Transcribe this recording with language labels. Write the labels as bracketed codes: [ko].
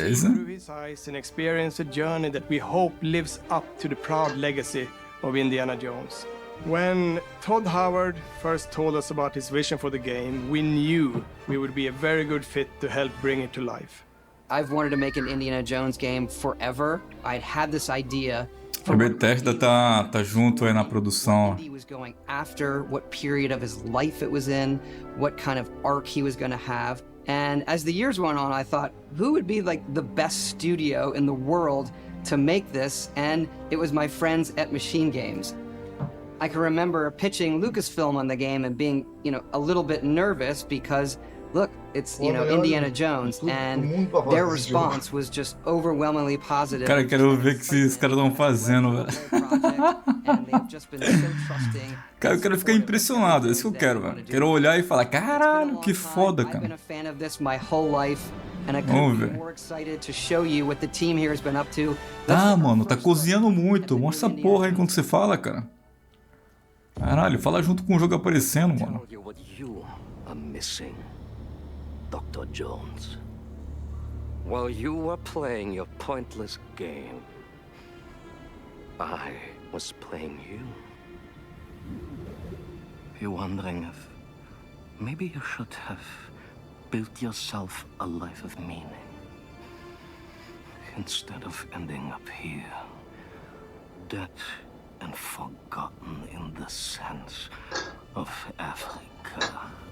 [en] You see through his eyes and experience a journey that we hope lives up to the proud legacy of Indiana Jones. When Todd Howard first told us about his vision for the game, we knew we would be a very good fit to help bring it to life. I've wanted to make an Indiana Jones game forever. I'd had this idea. [pt] A Bethesda tá junto aí na produção. [en] Indy was going after, what period of his life it was in, what kind of arc he was going to have. And as the years went on, I thought, who would be like the best studio in the world to make this? And it was my friends at Machine Games. I can remember pitching Lucasfilm on the game and being, a little bit nervous because, look, it's, Indiana Jones, and their response was just overwhelmingly positive. [pt] Cara, quero ver o que esses caras estão fazendo, velho. Cara, eu quero ficar impressionado, é isso que eu quero, velho. Quero olhar e falar, caralho, que foda, cara. Vamos ver. Ah, mano, tá cozinhando muito. Mostra essa porra aí enquanto você fala, cara. Caralho, fala junto com o jogo aparecendo, mano. [en] Dr. Jones. While you were playing your pointless game, I was playing you. You're wondering if maybe you should have built yourself a life of meaning instead of ending up here, dead and forgotten in the sense of Africa.